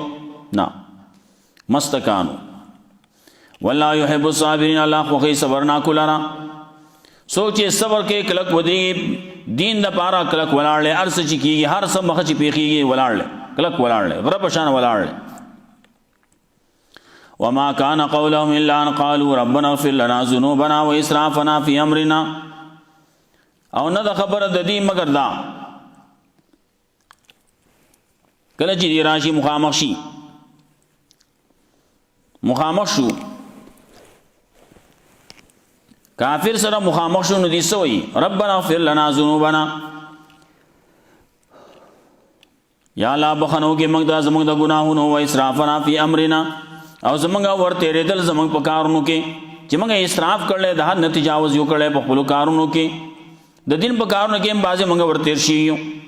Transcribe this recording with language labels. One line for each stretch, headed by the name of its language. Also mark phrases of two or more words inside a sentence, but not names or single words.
Arabic: نه مستکانو. والله يحب الصابرین،
Pashto: الله خوښوي صبرناکو لره. څوک چې صبر کوي کلک ودرېږي دین دپاره، کلک ولاړ دی، هر څه چې کېږي، هر څه مخه چې پېښېږي ولاړ دی، کلک ولاړ دی، غره په شان ولاړ دی.
Arabic: وما كان قولهم الا ان قالوا ربنا اغفر لنا ذنوبنا واسرافنا في امرنا.
Pashto: او نه د خبره د دې مگر دا کله چې دی راشي مخامخ شي، مخامخ شو کافر سره مخامخ شو، نو دې څه وایي؟
Arabic: ربنا اغفر لنا ذنوبنا،
Pashto: یا الله بخنو کې موږ ته زموږ د ګناهونو،
Arabic: و اسرافنا فی امرنا،
Pashto: او زموږ ور تېرېدل زموږ په کارونو کې چې موږ اسراف کړلی، د حد نه تجاوز یو کړی په خپلو کارونو کې، د دین په کارونو کې هم بعضې موږ ور تېر شي یو.